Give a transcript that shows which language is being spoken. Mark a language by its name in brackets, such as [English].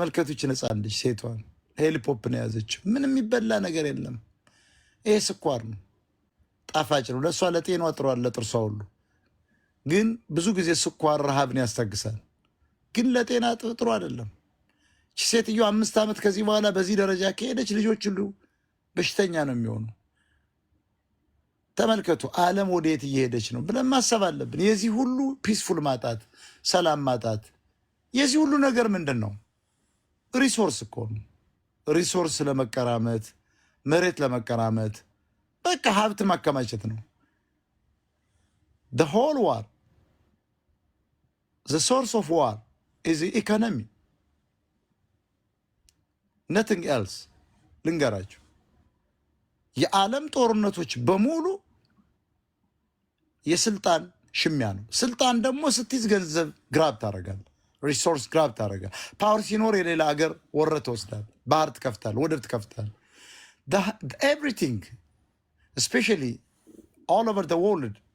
[Amharic] ይህች ሕፃን ልጅ ሴቷን ሄሊፖፕ ነው የያዘችው። ምንም የሚበላ ነገር የለም። ይሄ ስኳር ነው፣ ጣፋጭ ነው። ለእሷ ለጤኗ ጥሯል፣ ለጥርሷ ሁሉ። ግን ብዙ ጊዜ ስኳር ረሃብን ያስታግሳል፣ ግን ለጤና ጥሩ አይደለም። ሴትዮ 5 ዓመት ከዚህ በኋላ በዚህ ደረጃ ከሄደች ልጆች ሁሉ በሽተኛ ነው የሚሆኑ። ተመልከቱ ዓለም ወዴት እየሄደች ነው ብለን ማሰብ አለብን። የዚህ ሁሉ ፒስፉል ማጣት፣ ሰላም ማጣት፣ የዚህ ሁሉ ነገር ምንድን ነው? ሪሶርስ እኮ ነው። ሪሶርስ ለመቀራመት፣ መሬት ለመቀራመት፣ በቃ ሀብት ማከማቸት ነው። [English] the whole war, the source of war is the economy, nothing else. [Amharic] ልንገራችሁ የዓለም ጦርነቶች በሙሉ የስልጣን ሽሚያ ነው። ስልጣን ደግሞ ስትይዝ ገንዘብ ግራብ ታደርጋል፣ ሪሶርስ ግራብ ታደርጋል። ፓወር ሲኖር የሌላ ሀገር ወረ ትወስዳል፣ ባህር ትከፍታል፣ ወደብ ትከፍታል። ኤቭሪቲንግ [English] especially all over the world,